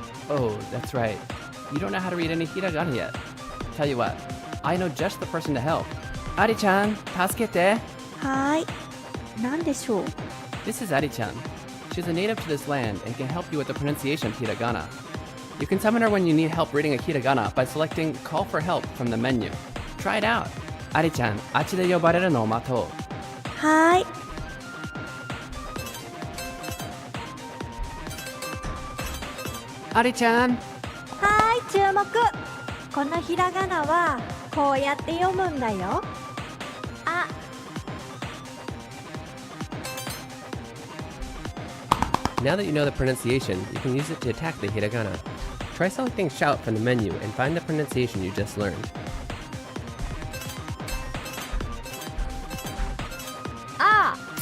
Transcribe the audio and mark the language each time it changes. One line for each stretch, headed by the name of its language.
English: Oh, that's right. You don't know how to read any hiragana yet. Tell you what, I know just the person to help.
Japanese: Ari-chan, tasukete. はーい何でしょう
English: This is Ari-chan. She's a native to this land and can help you with the pronunciation of hiragana. You can summon her when you need help reading a hiragana by selecting Call for Help from the menu. Try it out.
Japanese: Ari-chan, あっちで呼ばれるのを待とう。はーい
English: Ari-chan!
Japanese: はーい注目このひらがなはこうやって読むんだよあ
English: Now that you know the pronunciation, you can use it to attack the hiragana. Try selecting Shout from the menu and find the pronunciation you just learned. Ah!